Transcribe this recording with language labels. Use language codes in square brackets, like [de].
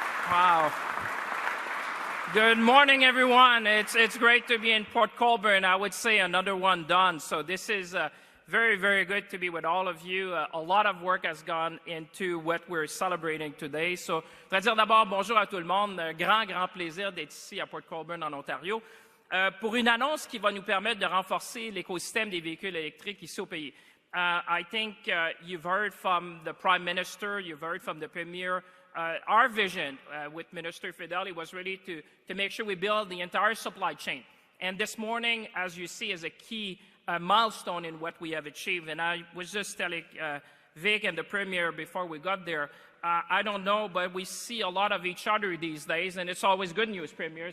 [en] Wow. Good morning, everyone. It's great to be in Port Colborne. I would say another one done. So this is very, very good to be with all of you. A lot of work has gone into what we're celebrating today. [fr] So, je voudrais dire d'abord bonjour à tout le monde. Grand plaisir d'être ici à Port Colborne, en Ontario, pour une annonce qui va nous permettre de renforcer l'écosystème des véhicules électriques ici au pays. [en] I think you've heard from the Prime Minister, you've heard from the Premier. Our vision with Minister Fedeli was really to make sure we build the entire supply chain. And this morning, as you see, is a key milestone in what we have achieved. And I was just telling Vic and the Premier before we got there, I don't know, but we see a lot of each other these days, and it's always good news, Premier.